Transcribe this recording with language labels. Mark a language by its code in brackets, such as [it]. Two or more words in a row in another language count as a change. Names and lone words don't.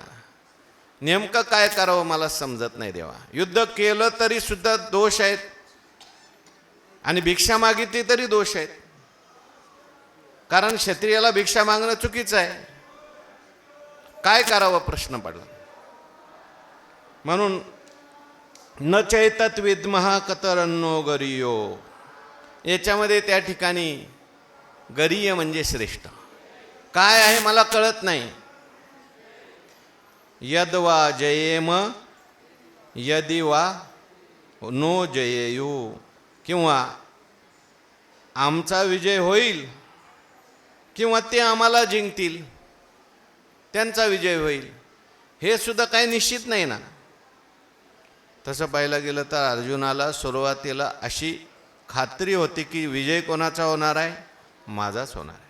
[mr] नेमकं काय करावं मला समजत नाही देवा. युद्ध केलं तरी सुद्धा दोष आहेत आणि भिक्षा मागितली तरी दोष आहेत. कारण क्षत्रियाला भिक्षा मागणं चुकीचं आहे. काय करावं प्रश्न पडला. म्हणून [sa] न चैतत विद्महा कतरन्नो गरीयो, [mr] याच्यामध्ये त्या ठिकाणी गरीय म्हणजे श्रेष्ठ काय आहे मला कळत नाही. [sa] यद्वा जयेम यदि वा नो जयेयू, [mr] किंवा आमचा विजय होईल किंवा ते आम्हाला जिंकतील, त्यांचा विजय होईल, हे सुद्धा काही निश्चित नाही ना. तसं पाहायला गेलं तर अर्जुनाला सुरुवातीला अशी खात्री होती की विजय कोणाचा होणार आहे, माझाच होणार आहे.